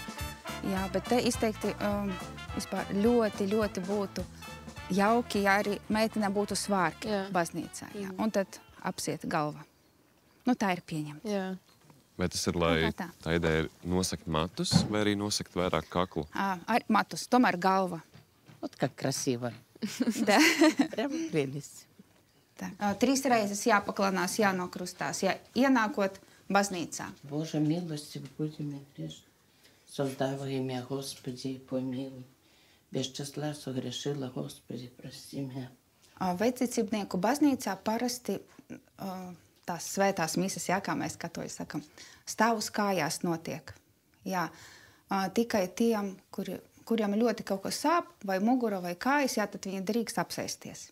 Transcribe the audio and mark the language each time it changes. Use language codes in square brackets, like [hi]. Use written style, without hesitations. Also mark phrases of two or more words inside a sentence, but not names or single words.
[lv] Jā, bet te izteikti vispār ļoti būtu jauki, ja arī meitenēm būtu svārki baznīcā. Jā. Un tad apsiet galva. Nu, tā ir pieņemta. Jā. Vai tas ir, lai tā ideja ir nosakt matus, vai arī nosakt vairāk kaklu? Matus, tomēr galva. [ru] Вот как красиво. Да. Прямо прелесть. [lv] 3 reizes jāpaklanās, jānokrustās, ienākot baznīcā. [ru] Боже, милостив, будем грешны. Создава имя Господи, помилуй. Без числа согрешила, Господи, прости меня. [lv] Vecicībnieku baznīcā parasti tās svētās misas, kā mēs katoļi sakam, stāv uz kājās notiek. Jā, tikai tiem, kuriem ļoti kaut kas sāp, vai mugura, vai kājas, tad viņi drīkst apsēsties.